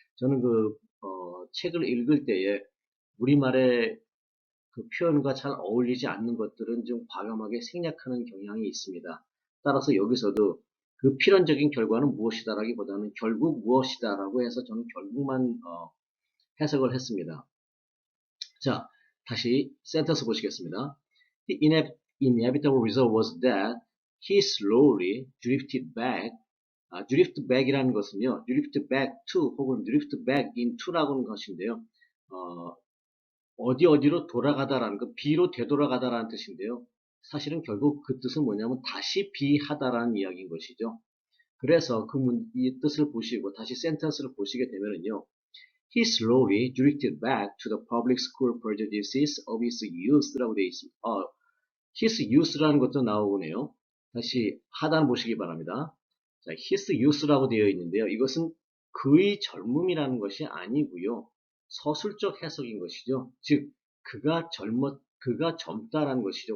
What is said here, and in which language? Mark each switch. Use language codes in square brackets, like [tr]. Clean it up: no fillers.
[ko] 저는 책을 읽을 때에 우리말의 그 표현과 잘 어울리지 않는 것들은 좀 과감하게 생략하는 경향이 있습니다. 따라서 여기서도 그 필연적인 결과는 무엇이다라기보다는 결국 무엇이다라고 해서 저는 결국만 해석을 했습니다. 자, 다시 센텐스 보시겠습니다. [en] The inevitable result was that he slowly drifted back. [ko] drift back이라는 것은요, drift back to 혹은 drift back into라고 하는 것인데요. 어디로 돌아가다라는 것, B로 되돌아가다라는 뜻인데요. 사실은 결국 그 뜻은 뭐냐면 다시 B하다라는 이야기인 것이죠. 그래서 이 뜻을 보시고 다시 센텐스를 보시게 되면은요. [en] He slowly drifted back to the public school prejudices of his youth [ko] 라고 되어 있습니다. his youth라는 것도 나오네요. 다시 하단 보시기 바랍니다. 자, his youth라고 되어 있는데요. 이것은 그의 젊음이라는 것이 아니고요. 서술적 해석인 것이죠. 즉, 그가 젊다라는 것이죠.